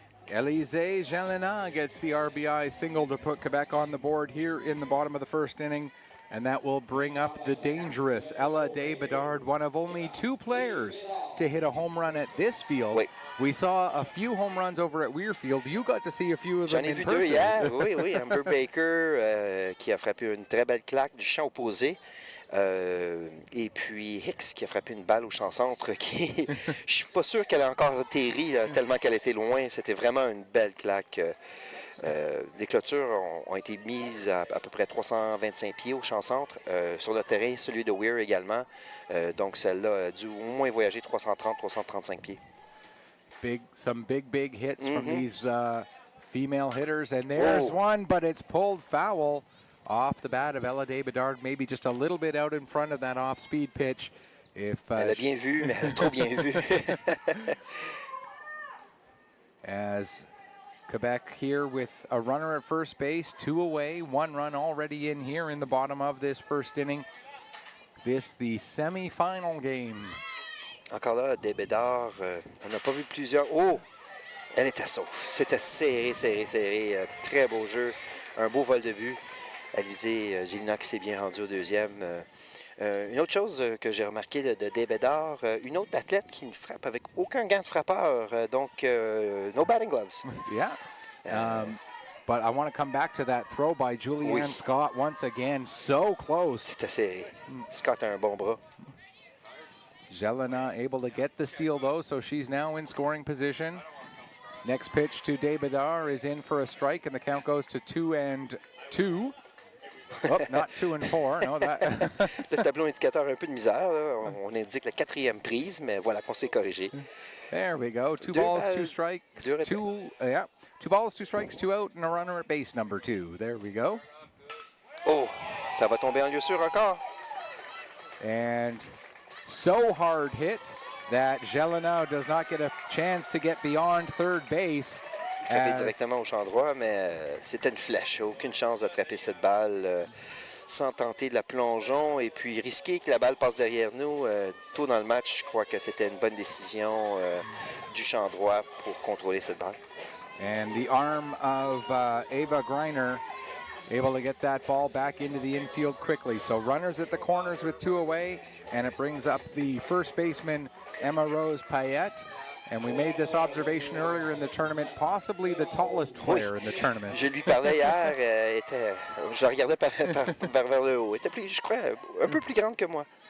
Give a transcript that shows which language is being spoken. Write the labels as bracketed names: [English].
[English] Élisée Jalina gets the RBI single to put Quebec on the board here in the bottom of the first inning. And that will bring up the dangerous Ella de Bedard, one of only 2 players to hit a home run at this field. [French] Oui. [English] We saw a few home runs over at Weirfield. You got to see a few of them in person. [French] J'en ai vu 2 hier, oui. Amber Baker qui a frappé une très belle claque du champ opposé. Et puis Hicks qui a frappé une balle au champ centre. Je suis pas sûr qu'elle a encore atterri tellement qu'elle était loin. C'était vraiment une belle claque. Les clôtures ont été mises à peu près 325 pieds au champ centre. Sur le terrain, celui de Weir également. Donc celle-là a dû au moins voyager 330-335 pieds. [English] Some big hits from these female hitters. And there's one, but it's pulled foul off the bat of Ella de Bedard. Maybe just a little bit out in front of that off-speed pitch. [French] Elle a bien vu, mais elle a trop bien vu. [English] As Quebec here with a runner at first base, 2 away, 1 run already in here in the bottom of this first inning. This the semi-final game. [French] Encore là, des Bédards, on n'a pas vu plusieurs. Oh! Elle était sauve. C'était serré. Très beau jeu. Un beau vol de but. Alizé Gilina qui s'est bien rendu au deuxième. Une autre chose que j'ai remarqué de Débédard, une autre athlète qui ne frappe avec aucun gant de frappeur, donc [English] no batting gloves. Yeah. But I want to come back to that throw by Julianne Scott once again. So close. [French] C'était serré. Scott a un bon bras. [English] Jelena able to get the steal though, so she's now in scoring position. Next pitch to Debedar is in for a strike, and the count goes to 2-2. Oh, not 2 and 4. No, that. [French] Le tableau indicateur a un peu de misère. Là. On indique la 4e prise, mais voilà qu'on s'est corrigé. [English] There we go. 2 balls, 2 strikes. 2 balls, 2 strikes, 2 out, and a runner at base number 2. There we go. [French] Oh, ça va tomber en lieu sûr encore. [English] And so hard hit that Jelena does not get a chance to get beyond third base. [French] Frappé directement au champ droit, mais c'était une flèche. Aucune chance d'attraper cette balle sans tenter de la plongeon et puis risquer que la balle passe derrière nous. Tôt dans le match, je crois que c'était une bonne décision du champ droit pour contrôler cette balle. [English] And the arm of Ava Greiner able to get that ball back into the infield quickly. So runners at the corners with 2 away, and it brings up the first baseman, Emma Rose Payette. And we made this observation earlier in the tournament, possibly the tallest player in the tournament. [French] Je lui parlais hier, je la regardais vers le haut. Elle était plus, je crois, un peu plus grande que moi.